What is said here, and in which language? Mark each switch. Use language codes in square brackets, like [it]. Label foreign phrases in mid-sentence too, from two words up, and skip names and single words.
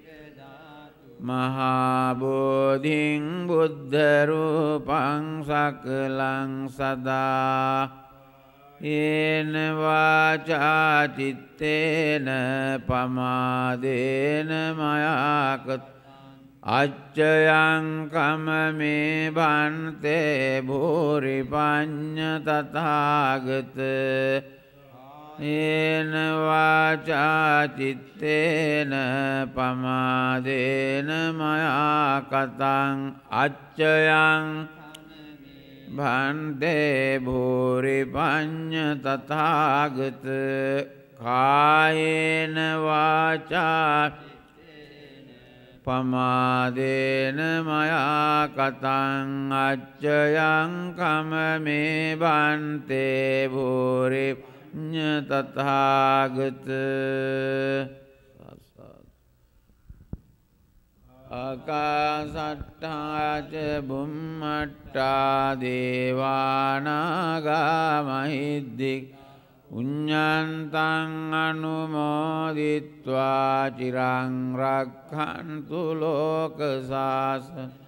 [pi] මහා බෝධිං බුද්ධ රූපං සකලං සදා යේන වාචා චිත්තේන පමාදේන මයාකත අච්චයං කමමේ බන්තේ භූරි පඤ්ඤ තථාගත යේන වාචා චිත්තේන පමාදේන මයා කතං අච්චයං භන්තේ භූරි පඤ්ඤ තථාගත කායේන වාචා පමාදේන මයා කතං අච්චයං කමමේ බන්තේ භූරි තථාගත ආකාසට්ඨා ච බුම්මට්ඨා දේවානාගා මහිද්దిక్ පුඤ්ඤන්තං අනුමෝදිත්වා චිරං රක්ඛන්තු ලෝක සාසන